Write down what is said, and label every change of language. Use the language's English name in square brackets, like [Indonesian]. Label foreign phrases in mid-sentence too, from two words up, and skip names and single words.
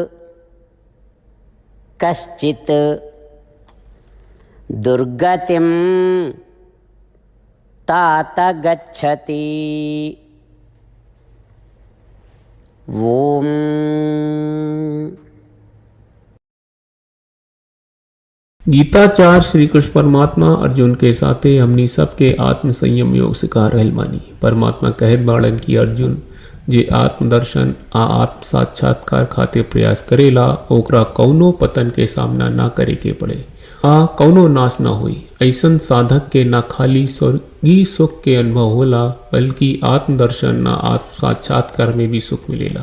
[Sanskrit] कश्चित् दुर्गतिं तात गच्छति। ओम। [Bhojpuri] गीताचार्य श्री कृष्ण परमात्मा अर्जुन के साथे हमनी सबके आत्म संयम योग सिखा रहल बानी। परमात्मा कहत बाड़न की अर्जुन जे आत्मदर्शन आत्म साक्षात्कार खातिर प्रयास करेला ओकरा कौनो पतन के सामना ना करे के पड़े कौनो नाश ना हुई। ऐसन साधक के ना खाली स्वर्गीय सुख के अनुभव होला बल्कि आत्मदर्शन आत्म साक्षात्कार में भी सुख मिलेला।